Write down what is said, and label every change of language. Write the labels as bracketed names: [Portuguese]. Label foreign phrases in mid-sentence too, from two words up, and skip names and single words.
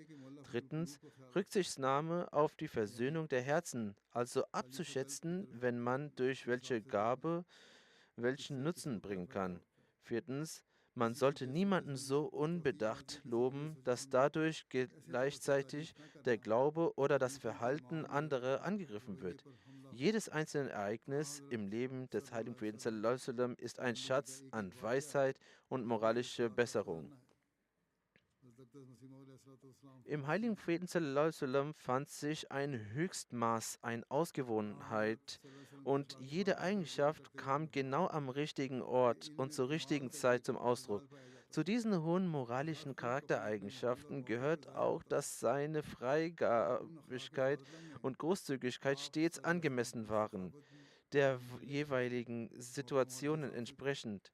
[German] Drittens, Rücksichtnahme auf die Versöhnung der Herzen, also abzuschätzen, wenn man durch welche Gabe welchen Nutzen bringen kann. Viertens, man sollte niemanden so unbedacht loben, dass dadurch gleichzeitig der Glaube oder das Verhalten anderer angegriffen wird. Jedes einzelne Ereignis im Leben des heiligen Propheten [Arabic] صلى الله عليه وسلم [German] ist ein Schatz an Weisheit und moralische Besserung. Im heiligen Propheten [Arabic] صلى الله عليه وسلم [German] fand sich ein Höchstmaß, eine Ausgewogenheit und jede Eigenschaft kam genau am richtigen Ort und zur richtigen Zeit zum Ausdruck. Zu diesen hohen moralischen Charaktereigenschaften gehört auch, dass seine Freigabigkeit und Großzügigkeit stets angemessen waren, der jeweiligen Situationen entsprechend.